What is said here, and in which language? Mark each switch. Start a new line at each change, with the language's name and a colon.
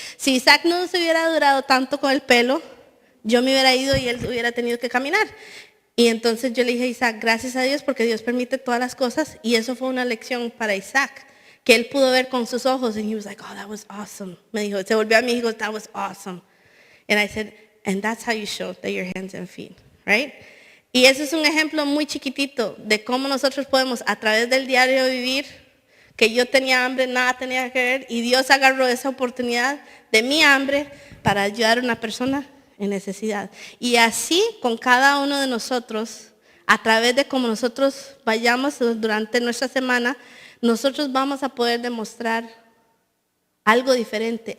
Spanish: Si Isaac no se hubiera durado tanto con el pelo, yo me hubiera ido y él hubiera tenido que caminar. Y entonces yo le dije a Isaac, gracias a Dios porque Dios permite todas las cosas, y eso fue una lección para Isaac, que él pudo ver con sus ojos,
English: and he was like, oh, that was awesome.
Spanish: Me dijo, se volvió a mí y dijo,
English: that was awesome. And I said, and that's how you show that your hands and feet, right?
Spanish: Y eso es un ejemplo muy chiquitito de cómo nosotros podemos, a través del diario vivir, que yo tenía hambre, nada tenía que ver, y Dios agarró esa oportunidad de mi hambre para ayudar a una persona en necesidad. Y así con cada uno de nosotros, a través de cómo nosotros vayamos durante nuestra semana, nosotros vamos a poder demostrar algo diferente.